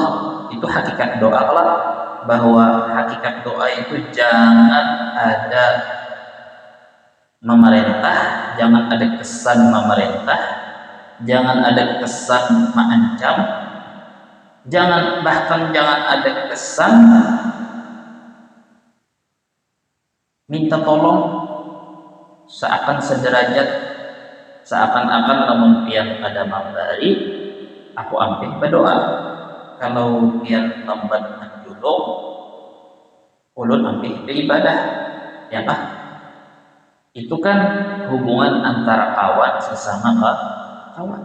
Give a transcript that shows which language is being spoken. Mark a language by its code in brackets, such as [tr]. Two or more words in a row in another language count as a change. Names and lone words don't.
[id] Itu hakikat doa Allah. Bahwa hakikat doa itu jangan ada memerintah, jangan ada kesan memerintah, jangan ada kesan mengancam, bahkan jangan ada kesan minta tolong seakan sederajat, [bjn] seakan-akan namun pian ada mambari aku ambil berdoa. Kalau pian lambat menjulung ulun ambil beribadah, ya Pak. [id] Itu kan hubungan antara kawan sesama kawan.